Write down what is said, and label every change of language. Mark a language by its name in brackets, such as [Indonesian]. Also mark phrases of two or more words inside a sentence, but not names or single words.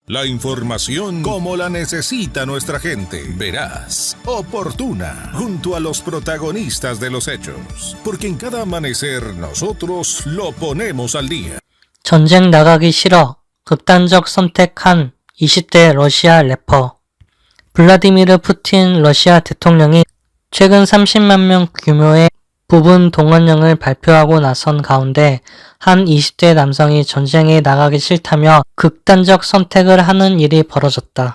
[Spanish] La información como la necesita nuestra gente. Veraz, oportuna, junto a los protagonistas de los hechos. Porque en cada amanecer nosotros lo ponemos al día. [Korean] 전쟁 나가기 싫어. 극단적 선택한 20대 러시아 래퍼. 블라디미르 푸틴 러시아 대통령이 최근 30만 명 규모의 부분 동원령을 발표하고 나선 가운데 한 20대 남성이 전쟁에 나가기 싫다며 극단적 선택을 하는 일이 벌어졌다.